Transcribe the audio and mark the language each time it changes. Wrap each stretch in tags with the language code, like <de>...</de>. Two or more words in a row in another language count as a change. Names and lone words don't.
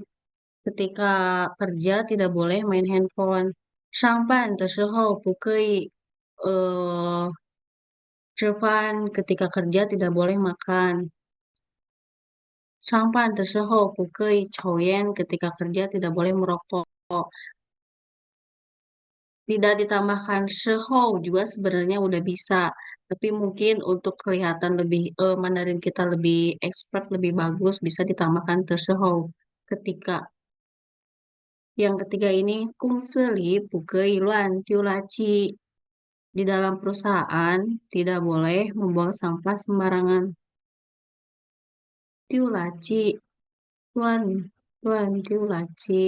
<id>Ketika kerja tidak boleh main handphone.</id> <zh>上班的时候不可以吃饭.</zh> <id>Ketika kerja tidak boleh makan.</id> <zh>上班的时候不可以抽烟.</zh> <id>Ketika kerja tidak boleh merokok. Tidak ditambahkan 时候 juga sebenarnya udah bisa. Tapi mungkin untuk kelihatan lebih Mandarin kita lebih expert, lebih bagus, bisa ditambahkan</id> <zh>的时候</zh> <id>ketika. Yang ketiga ini,</id> <zh>公司里不可以乱丢垃圾.</zh> <id>Di dalam perusahaan tidak boleh membuang sampah sembarangan.</id> <zh>丢垃圾, 乱丢垃圾.</zh>